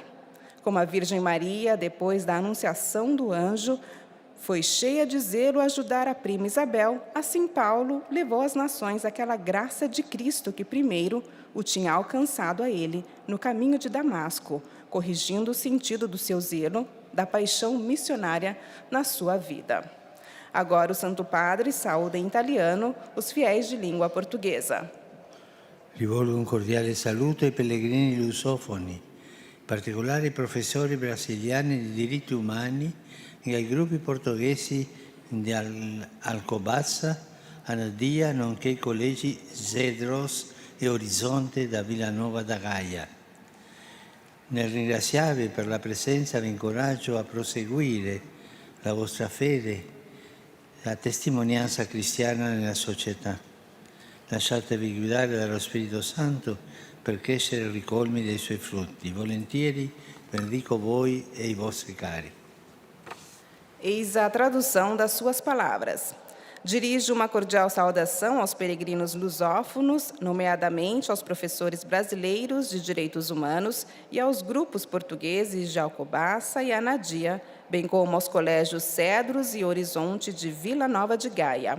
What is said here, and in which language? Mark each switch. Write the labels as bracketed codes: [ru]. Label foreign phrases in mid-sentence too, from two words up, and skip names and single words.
[pt] Como a Virgem Maria, depois da anunciação do anjo, foi cheia de zelo a ajudar a prima Isabel, assim Paulo levou às nações aquela graça de Cristo que primeiro o tinha alcançado a ele no caminho de Damasco, corrigindo o sentido do seu zelo, da paixão missionária na sua vida. Agora o Santo Padre saúda em italiano os fiéis de língua portuguesa. [it] Rivolgo un cordiale saluto ai pellegrini lusofoni, in particolare ai professori brasiliani di diritti umani e ai gruppi portoghesi di Alcobaça, Anadia, nonché i collegi Zedros e Orizzonte da Villanova da Gaia. Nel ringraziarvi per la presenza vi incoraggio a proseguire la vostra fede, la testimonianza cristiana nella società. Lasciatevi guidare dallo Spirito Santo per crescere ricolmi dei suoi frutti. Volentieri benedico voi e i vostri cari. [pt] Eis a tradução das suas palavras. Dirijo uma cordial saudação aos peregrinos lusófonos, nomeadamente aos professores brasileiros de direitos humanos e aos grupos portugueses de Alcobaça e Anadia, bem como aos colégios Cedros e Horizonte de Vila Nova de Gaia.